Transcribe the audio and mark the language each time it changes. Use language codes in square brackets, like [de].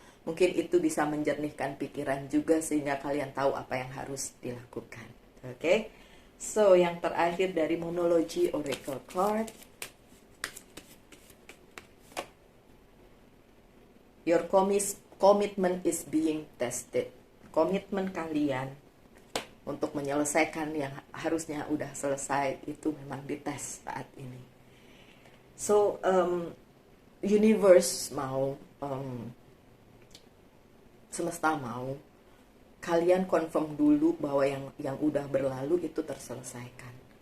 [id] Mungkin itu bisa menjernihkan pikiran juga sehingga kalian tahu apa yang harus dilakukan. Oke? So, yang terakhir dari monologi Oracle Card. [en] Your commitment is being tested. [id] Komitmen kalian untuk menyelesaikan yang harusnya udah selesai itu memang dites saat ini. So, universe mau, semesta mau, kalian confirm dulu bahwa yang udah berlalu itu terselesaikan.